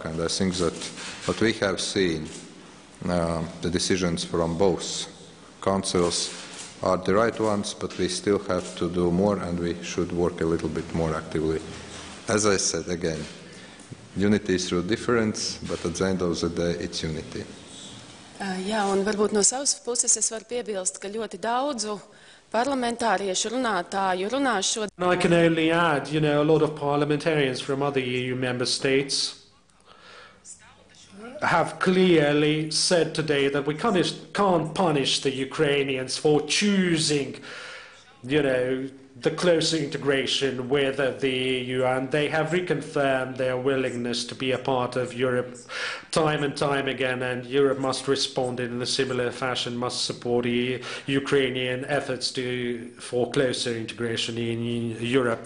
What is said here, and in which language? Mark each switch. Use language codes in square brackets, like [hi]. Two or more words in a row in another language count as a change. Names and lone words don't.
[en] And I think that what we have seen, the decisions from both councils are the right ones, but we still have to do more and we should work a little bit more actively. As I said again, unity is through difference, but at the end of the day it's unity. [lv] Jā, un varbūt no savas puses es varu piebilst, ka ļoti daudzu parlamentāriešu runātāju runā šodien. [en] I can only add, a lot of parliamentarians from other EU member states have clearly said today that we can't punish the Ukrainians for choosing, the closer integration with the EU, and they have reconfirmed their willingness to be a part of Europe time and time again, and Europe must respond in a similar fashion, must support the Ukrainian efforts for closer integration in Europe.